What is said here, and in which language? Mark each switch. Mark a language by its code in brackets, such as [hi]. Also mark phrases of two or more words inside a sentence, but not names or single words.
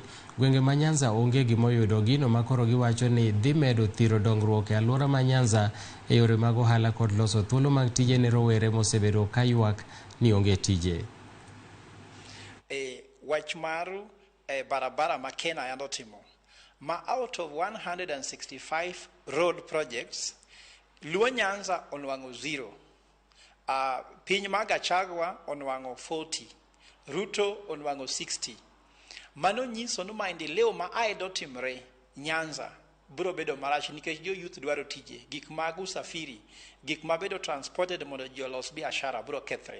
[luo] Gwenge ma Nyanza onge gimoyudo gino makoro giwacho ni dhi medo thiro dongruok e alwora ma Nyanza e yore mag ohala kod loso thuolo mag tije ne rowere mosebedo kayuak ni onge tije. Wach mar barabara ma Kenya yando timo ma [en] out of 165 road projects [luo] Luo Nyanza onwango 0, piny ma Gachagua onwango 40, Ruto onwango 60. Mano nyiso ni maendeleo ma aedo timre Nyanza biro bedo marach nikech jo youth dwaro tije, gik mag usafiri, gik ma bedo transported mondo ji olos biashara biro kethre.